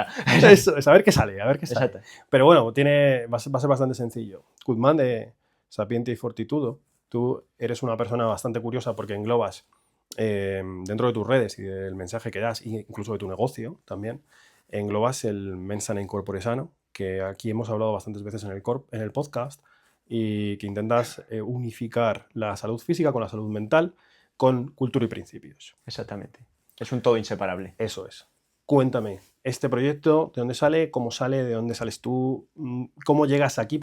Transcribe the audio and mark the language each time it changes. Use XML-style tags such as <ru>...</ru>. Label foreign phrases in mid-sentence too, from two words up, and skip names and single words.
<es>Eso, a ver qué sale, Exacto. Pero bueno, va a ser bastante sencillo. Guzmán, de Sapiente y Fortitudo, tú eres una persona bastante curiosa porque englobas dentro de tus redes y del mensaje que das, e incluso de tu negocio también, englobas el</es> <la>mens sana in corpore sano,</la> <es>que aquí hemos hablado bastantes veces en el podcast, y que intentas unificar la salud física con la salud mental, con cultura y principios. Exactamente. Es un todo inseparable. Eso es. Cuéntame, este proyecto, ¿de dónde sale? ¿Cómo sale? ¿De dónde sales tú? ¿Cómo llegas aquí?</es>